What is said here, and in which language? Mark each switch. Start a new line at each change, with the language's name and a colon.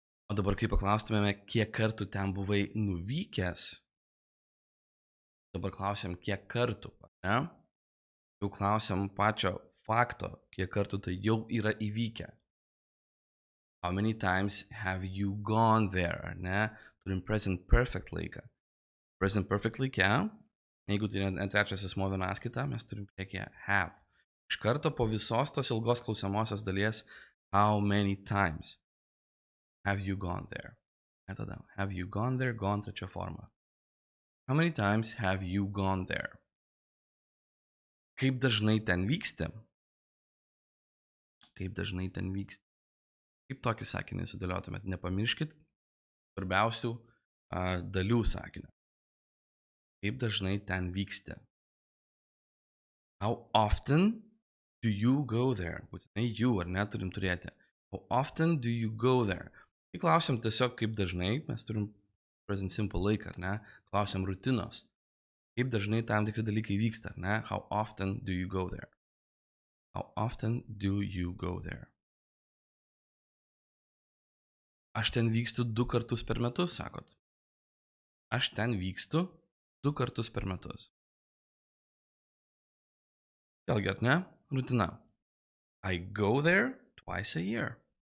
Lithuanian: O dabar, kai paklaustumėme, kiek kartų ten buvai nuvykęs, dabar klausiam, kiek kartų, ne? Jau klausiam pačio fakto, kiek kartų tai jau yra įvykę.
English: How many times have you gone there,
Lithuanian: ar ne? Turim present perfect laiką. Present perfect laikę, jeigu tai ne trečias asmuo vienaskaita, mes turim priekyje have. Iš karto po visos tos ilgos klausiamosios dalies,
English: how many times have you gone there? Tada, have you gone there, gone
Lithuanian: trečia forma.
English: How many times have you gone there?
Lithuanian: Kaip dažnai ten vyksti? Kaip dažnai ten vyksti? Kaip tokį sakinį sudėliotumėt? Nepamirškit svarbiausių dalių sakinio. Kaip dažnai ten vyksti?
English: How often do you go there?
Lithuanian: Būtinai you, ar ne, turim turėti.
English: How often do you go there?
Lithuanian: Kai klausiam tiesiog kaip dažnai, mes turim present simple laiką, ar ne? Klausiam rutinos. Kaip dažnai tam tikri dalykai vyksta, ar ne?
English: How often do you go there? How often do you go there?
Lithuanian: Aš ten vykstu 2 kartus per metus, sakot. Aš ten vykstu 2 kartus per metus. Vėlgi, ar ne? Rutina.
English: I go there twice a year.